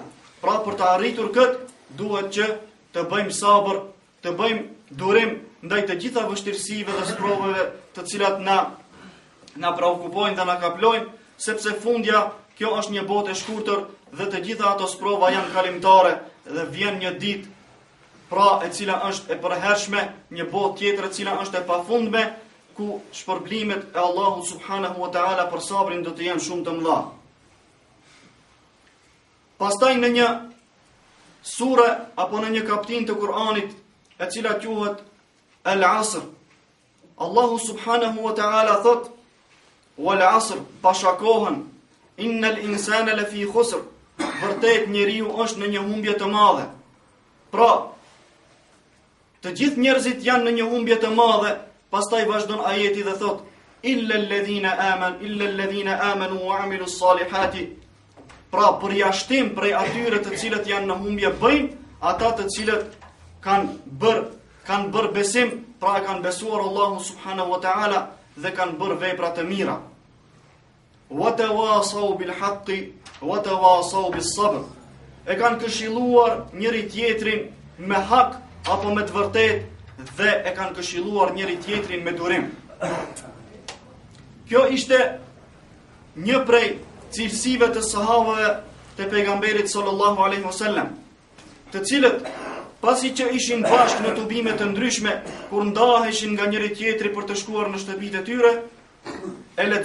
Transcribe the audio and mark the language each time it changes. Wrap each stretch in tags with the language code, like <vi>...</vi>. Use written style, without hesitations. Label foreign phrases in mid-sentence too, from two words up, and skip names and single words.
<sq>Pra, për të arritur këtë, duhet që të bëjmë sabër, të bëjmë durim ndaj të gjitha vështirësive dhe sprovave të cilat na preokupojnë dhe na kaplojnë, sepse fundja kjo është një botë e shkurtër dhe të gjitha ato sprova janë kalimtare dhe vjen një ditë pra e cila është e përhershme, një botë tjetër e cila është e pafundme, ku shpërblimet e Allahut</sq> <ar>سبحانه وتعالى</ar> <sq>për sabrin do të jenë shumë të mëdha. Pastaj në një sure apo në një kaptin të Kur'anit e cila quhet Al-Asr, Allahu</sq> <ar>سبحانه وتعالى</ar> <sq>thot, Wal-Asr, pashakohën,</sq> <ar>إن الإنسان لفي خسر,</ar> <sq>vërtet njeriu është në një humbje të madhe. Pra, të gjithë njerëzit janë në një humbje të madhe. Pastaj vazhdon ajeti dhe thot,</sq> <ar>إلا الذين آمنوا وعملوا الصالحات.</ar> <sq>Pra përjashtim prej atyre të cilët janë në humbje bëjnë ata të cilët kanë bërë besim, pra kanë besuar Allahu</sq> <ar>سبحانه وتعالى</ar> <sq>dhe kanë bërë vepra të mira.</sq> <ar>وتواصوا بالحق وتواصوا بالصبر.</ar> <sq>E kanë këshilluar njëri tjetrin me hak apo me të vërtetë dhe e kanë këshilluar njëri tjetrin me durim. Kjo ishte një prej cilësive të sahabëve të pejgamberit</sq> <ar>صلى الله عليه وسلم,</ar> <sq>të cilët pasi që ishin bashkë në tubime të ndryshme, kur ndaheshin nga njëri tjetri për të shkuar në shtëpitë e tyre, e</sq>